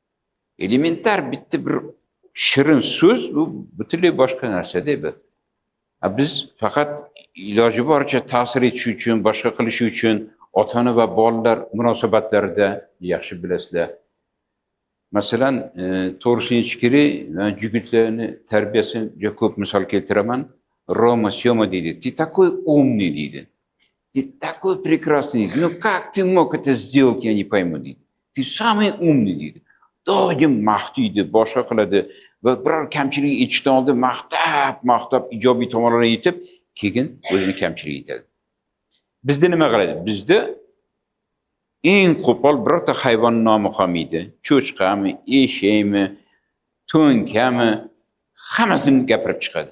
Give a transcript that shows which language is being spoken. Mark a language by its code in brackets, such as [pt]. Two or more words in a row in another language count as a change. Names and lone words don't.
[uz] Elementar bitta bir shirin so'z bu butunlay boshqa narsa-da bu. Biz faqat iloji boricha ta'sir etish uchun, boshqa qilish uchun ota-ona va bolalar munosabatlarida yaxshi bilasizlar. Masalan, to'g'risini aytish kerak, men yigitlarni tarbiyasini juda ko'p misol keltiraman. [ru] Рома, Сёма deydi, ты такой умный deydi. Ты такой прекрасный deydi. Ну как ты мог это сделать, я не пойму deydi. Ты самый умный deydi. [uz] Doim maqtaydi, boshqa qiladi va biror kamchilik aytishdan oldin maqtab ijobiy tomonlarni aytib, keyin o'zini kamchiligi aytadi. Bizda nima qiladi? Bizda eng qo'pol birorta hayvon nomi qolmaydi. Cho'chqami, eshakmi, to'nkami, hammasini gapirib chiqadi.